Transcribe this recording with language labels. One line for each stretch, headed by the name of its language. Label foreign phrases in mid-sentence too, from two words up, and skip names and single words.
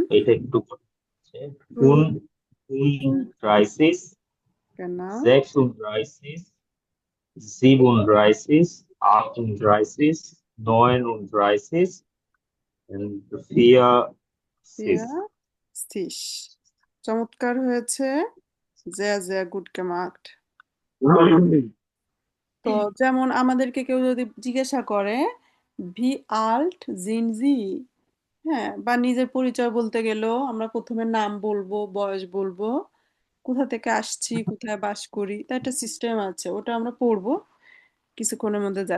Bangla: এটা একটু un, un, 30,
German: genau,
English: 36, 37, 38, 39 and 40.
Bangla: ফিয়া সিস। চমৎকার হয়েছে।
German: sehr sehr gut gemacht।
Bangla: তো যেমন আমাদেরকে কেউ যদি জিজ্ঞাসা করে
German: Wie alt sind Sie,
Bangla: হ্যাঁ, বা নিজের পরিচয় বলতে গেলেও আমরা প্রথমে নাম বলবো, বয়স বলবো, কোথা থেকে আসছি, কোথায় বাস করি, তা একটা সিস্টেম আছে, ওটা আমরা পড়বো কিছুক্ষণের মধ্যে যাচ্ছি।